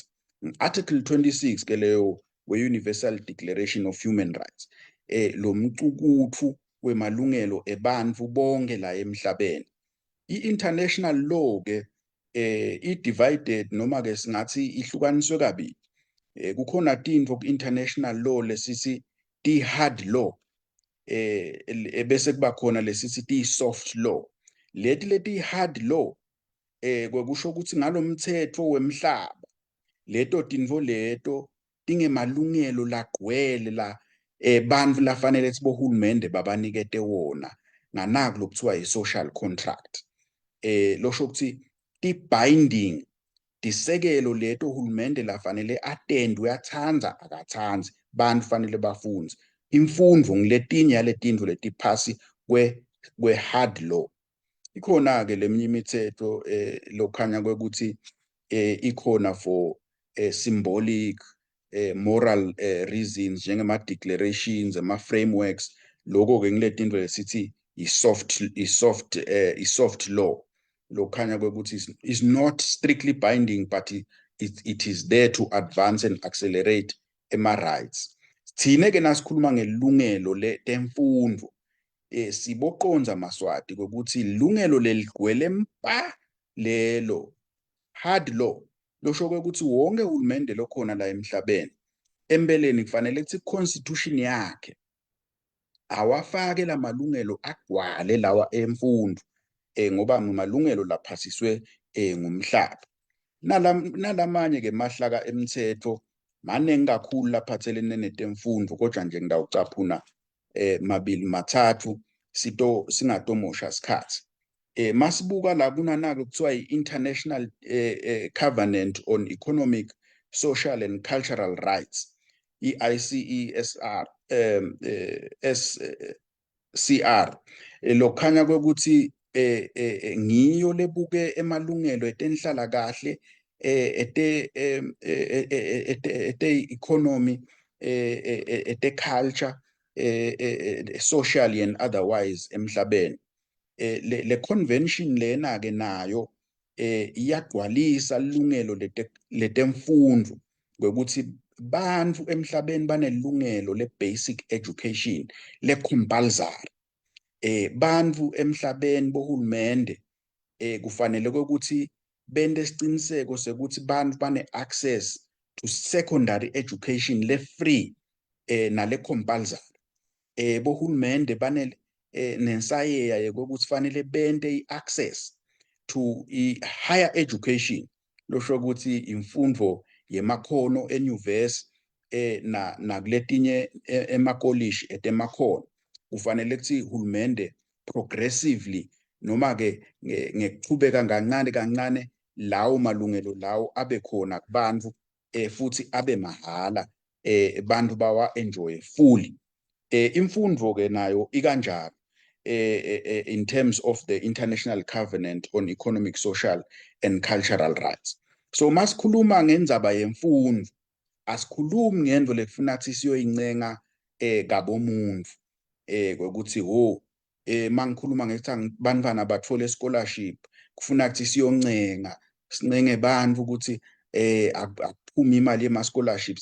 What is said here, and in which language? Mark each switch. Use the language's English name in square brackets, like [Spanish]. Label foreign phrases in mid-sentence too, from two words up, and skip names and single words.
[Swati] Article 26 ke leyo we-Universal Declaration of Human Rights lo mcukuthu wemalungelo ebantu bonke la emhlabeni. I- [English] international law [Swati] ke i-divided noma ke singathi ihlukaniswe kabili. Kukhona tintfo ku- [English] international law [Swati] lesisi ti- [English] hard law [Swati] bese kuba khona lesisi ti- [English] soft law. [Swati] Leti [English] hard law [Swati] kwekusho ukuthi ngalomthetho wemhlaba leto tintfo leto tingemalungelo lagcwele la bantfu lafanele ukuthi bohulumende babanikete wona nganaku lokuthiwa i- [English] social contract. [Swati] Losho ukuthi ti-binding tisekelo leto uhulumende lafanele atende uyathandza akathandzi bantfu fanele bafunze. Imfundo ngiletinye yaletintfo letiphasi kwe-hard law. Ikhona-ke leminye imithetho lokhanya kwekuthi ikhona [English] for symbolic moral reasons [Swati] njengema-declarations, ama-frameworks. Loko-ke ngiletintfo lesithi i- [English] soft law. [Swati] Lokhanya kwekuthi [English] is not strictly binding, but it is there to advance and accelerate ema-rights. [Swati] Thine-ke nasikhuluma ngelungelo temfundo siboqonza maswati kokuthi ilungelo leligcwele mpa lelo [English] hard law [Swati] losho ukuthi wonke uhulumende lokhona la emhlabeni empeleni kufanele ukuthi constitution yakhe awafake lamalungelo agcwale lawa emfundo ngoba malungelo laphasiswe ngumhlaba. Nalamanye ke mahlaka emthetho maningi kakhulu laphathelene netemfundo kodwa nje ngidawucaphuna mabili mathathu singatomosha isikhathi. Masibuka la kunanako kuthiwa i-International Covenant on Economic, Social and Cultural Rights, i-ICESR, SCR. Lokhanya kwekuthi ngiyo lebuke emalungelo etenhlalakahle ete-economy, ete-culture, [English] socially and otherwise [Swati] emhlabeni. Le convention lena ke nayo iyagcwalisa ilungelo letemfundo ngokuthi bantfu emhlabeni banelungelo le- [English] basic education [Swati] le-compulsory. Bantfu emhlabeni bohulumende kufanele ukuthi bende isiciniseko sekuthi bantfu bane- [English] access to secondary education [Swati] le-free nale-compulsory. Bohulumende nensayeya yokuthi fanele bende i- [English] access to higher education [Swati] losho ukuthi imfundo yemakhono enyuvesi nakuletinye emakolishi etemakhono. Kufanele ukuthi uhulumende progressively noma ke ngekuchubeka kancane lawo malungelo lawo abe khona kubantu futhi abe mahala bantu bawa [English] enjoy fully. [Swati] Imfundo ke nayo ikanjalo [English] in terms of the [Swati] International Covenant on Economic, Social and Cultural Rights. So masikhuluma ngendzaba yemfundo asikhulumi ngento lekufuna ukuthi siyoyincenga kabomuntu kwekuthi mangikhuluma ngethi bantwana bathole scholarship kufuna ukuthi siyoncenga sincenge bantfu ukuthi akuphume imali yema-scholarships.